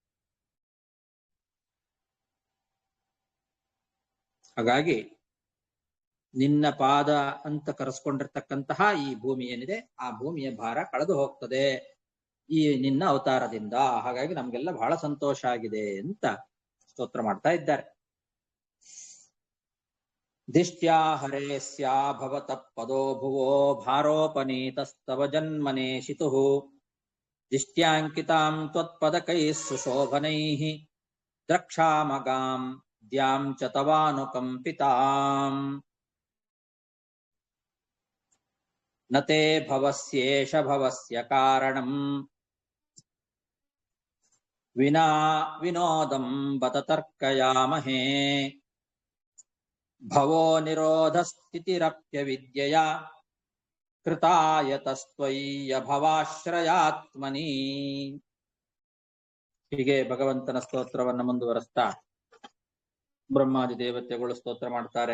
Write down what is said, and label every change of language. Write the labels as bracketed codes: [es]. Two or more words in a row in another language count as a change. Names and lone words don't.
[kn] ಹಾಗಾಗಿ ನಿನ್ನ ಪಾದ ಅಂತ ಕರೆಸ್ಕೊಂಡಿರ್ತಕ್ಕಂತಹ ಈ ಭೂಮಿ ಏನಿದೆ, ಆ ಭೂಮಿಯ ಭಾರ ಕಳೆದು ಹೋಗ್ತದೆ ಈ ನಿನ್ನ ಅವತಾರದಿಂದ. ಹಾಗಾಗಿ ನಮ್ಗೆಲ್ಲ ಬಹಳ ಸಂತೋಷ ಆಗಿದೆ ಅಂತ ಸ್ತೋತ್ರ ಮಾಡ್ತಾ ಇದ್ದಾರೆ. [sa] ದಿಷ್ಟ್ಯಾ ಹರೇಸ್ಯಾ ಭವತಃ ಪದೋ ಭುವೋ ಭಾರೋಪನೀತಸ್ತವ ಜನ್ಮನೇಶಿತುಃ ದಿಷ್ಟ್ಯಾಂಕಿತಾಂ ತ್ವತ್ಪದಕೈಃ ಸುಶೋಭನೈಃ ದ್ರಕ್ಷಾಮಗಾಂ ದ್ಯಾಂ ಚ ತವಾನುಕಂಪಿತಾಂ ನತೆ ಭವಸ್ಯೇಷ ಭವಸ್ಯ ಕಾರಣಂ ವಿನಾ ವಿನೋದಂ ಬತ ತರ್ಕಯಾಮಹೇ ಭವೋ ನಿರೋಧ ಸ್ಥಿತಿರಪ್ಯವಿದ್ಯಯ ಕೃತಾಯತಸ್ತ್ವಯ್ಯ ಭವಾಶ್ರಯಾತ್ಮನಿ. [kn] ಹೀಗೆ ಭಗವಂತನ ಸ್ತೋತ್ರವನ್ನು ಮುಂದುವರೆಸ್ತಾ ಬ್ರಹ್ಮಾದಿ ದೇವತೆಗಳು ಸ್ತೋತ್ರ ಮಾಡ್ತಾರೆ.